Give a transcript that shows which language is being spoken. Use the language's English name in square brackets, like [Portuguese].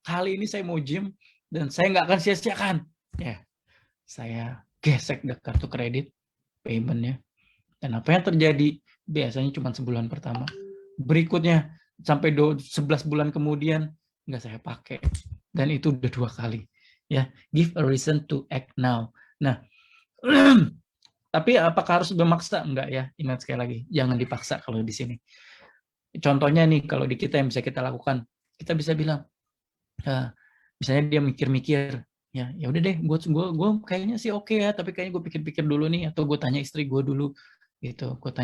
[Indonesian] Kali ini saya mau gym dan saya nggak akan sia-siakan. Ya, saya gesek deh kartu kredit paymentnya. Dan apa yang terjadi? Biasanya cuma sebulan pertama. Berikutnya sampai 11 bulan kemudian nggak saya pakai. Dan itu udah 2 kali. [English] Ya, give a reason to act now. [Indonesian] Nah, tapi apakah harus memaksa? Enggak ya. Ingat sekali lagi, jangan dipaksa kalau di sini. Contohnya nih, kalau di kita yang bisa kita lakukan, kita bisa bilang, misalnya dia mikir-mikir, ya udah deh, gue kayaknya sih oke ya, tapi kayaknya gue pikir-pikir dulu nih, atau gue tanya istri gue dulu, gitu.